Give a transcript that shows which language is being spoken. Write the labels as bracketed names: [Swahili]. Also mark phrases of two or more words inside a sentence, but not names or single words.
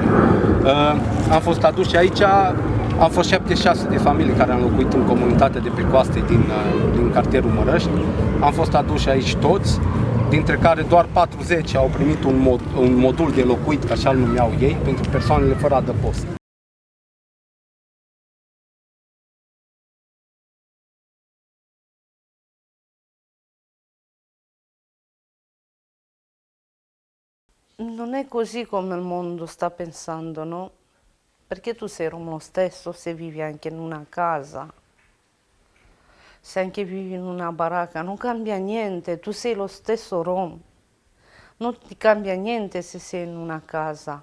[Romanian] Am fost aduși aici, am fost 76 de familii care am locuit în comunitatea de pe coaste din cartierul Mărăști. Am fost aduși aici toți, dintre care doar 40 au primit un modul de locuit, ca așa îl numeau ei, pentru persoanele fără adăpost. [Italian] Non è così come il mondo sta pensando, no? Perché tu sei rom lo stesso se vivi anche in una casa, se anche vivi in una baracca, non cambia niente, tu sei lo stesso rom, non ti cambia niente se sei in una casa.